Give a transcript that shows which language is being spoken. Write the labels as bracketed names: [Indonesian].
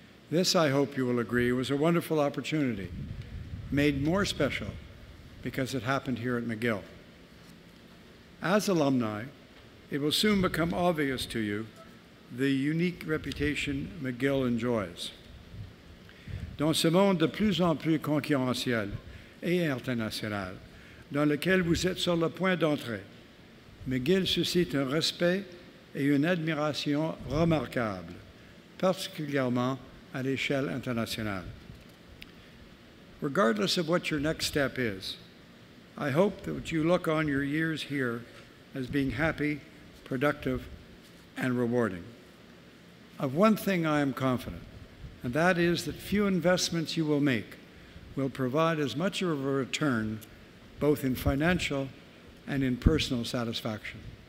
[English] This, I hope you will agree, was a wonderful opportunity, made more special because it happened here at McGill. As alumni, it will soon become obvious to you the unique reputation McGill enjoys. [French] Dans ce monde de plus en plus concurrentiel et international, dans lequel vous êtes sur le point d'entrer, McGill suscite un respect et une admiration remarquables, particulièrement à l'échelle internationale. [English] Regardless of what your next step is, I hope that you look on your years here as being happy, productive, and rewarding. Of one thing I am confident, and that is that few investments you will make will provide as much of a return, both in financial and in personal satisfaction.